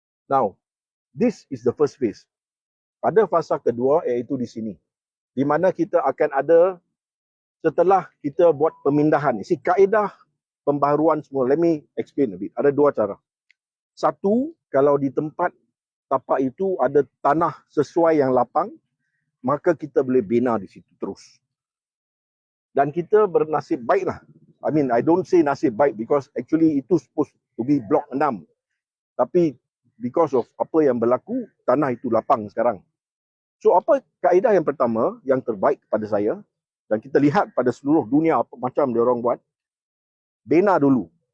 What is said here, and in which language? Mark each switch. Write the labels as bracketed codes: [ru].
[en] Now, this is the first phase. [ms] Pada fasa kedua iaitu di sini. Di mana kita akan ada, setelah kita buat pemindahan, isi kaedah pembaharuan semua. [en] Let me explain a bit. [ms] Ada dua cara. Satu, kalau di tempat tapak itu ada tanah sesuai yang lapang, maka kita boleh bina di situ terus. Dan kita bernasib baiklah. [en] I mean, I don't say [ms] nasib baik [en] because actually itu supposed to be blok 6. Tapi because of [ms] apa yang berlaku, tanah itu lapang sekarang. So apa kaedah yang pertama yang terbaik pada saya, dan kita lihat pada seluruh dunia apa macam dia orang buat, bina dulu.